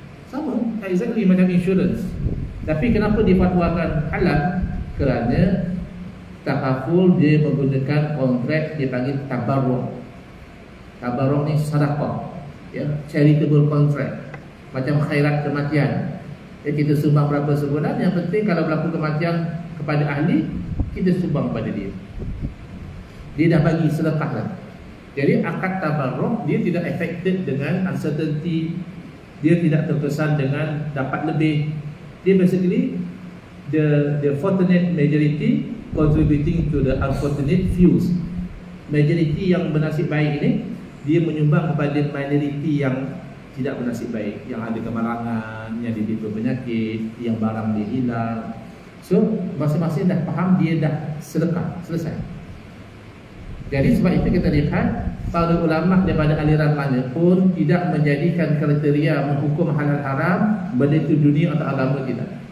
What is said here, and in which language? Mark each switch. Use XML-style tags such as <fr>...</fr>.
<ms>Sama, exactly macam insurance. Tapi kenapa difatwakan halal? Kerana takaful dia menggunakan kontrak dipanggil tabarruk. Tabarruk ni sedekah, ya,</ms> <en>charitable contract,</en> <ms>macam khairat kematian. Kita sumbang berapa sebulan, yang penting kalau berlaku kematian kepada ahli, kita sumbang kepada dia. Dia dah bagi sedekah dah. Jadi akad tabarruk dia tidak affected dengan uncertainty, dia tidak terkesan dengan dapat lebih. Dia</ms> <en>basically the fortunate majority contributing to the unfortunate fews.</en> <ms>Majority yang bernasib baik ini dia menyumbang kepada minority yang tidak bernasib baik, yang ada kemalangan, yang ditimpa penyakit, yang barang dia hilang. So masing-masing dah faham, dia dah sedekah, selesai. Jadi sebab itu kita lihat para ulama daripada aliran mana pun tidak menjadikan kriteria menghukum halal haram benda itu dunia atau agama, tidak.</ms>